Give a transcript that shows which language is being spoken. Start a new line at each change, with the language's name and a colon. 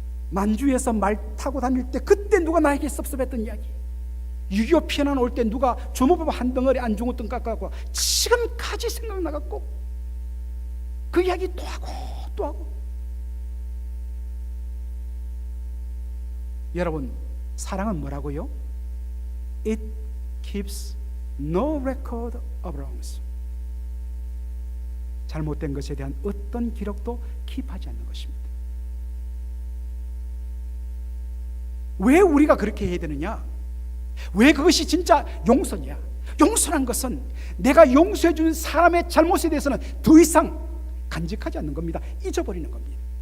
Korean: 만주에서 말 타고 다닐 때 그때 누가 나에게 섭섭했던 이야기, 6.25 피난 올 때 누가 주먹밥 한 덩어리 안중어등 깎아갖고 지금까지 생각나갖고 그 이야기 또 하고 또 하고. 여러분, 사랑은 뭐라고요?
English: It keeps no record of wrongs.
Korean: 잘못된 것에 대한 어떤 기록도 킵하지 않는 것입니다. 왜 우리가 그렇게 해야 되느냐? 왜 그것이 진짜 용서냐? 용서란 것은 내가 용서해 준 사람의 잘못에 대해서는 더 이상 간직하지 않는 겁니다. 잊어버리는 겁니다.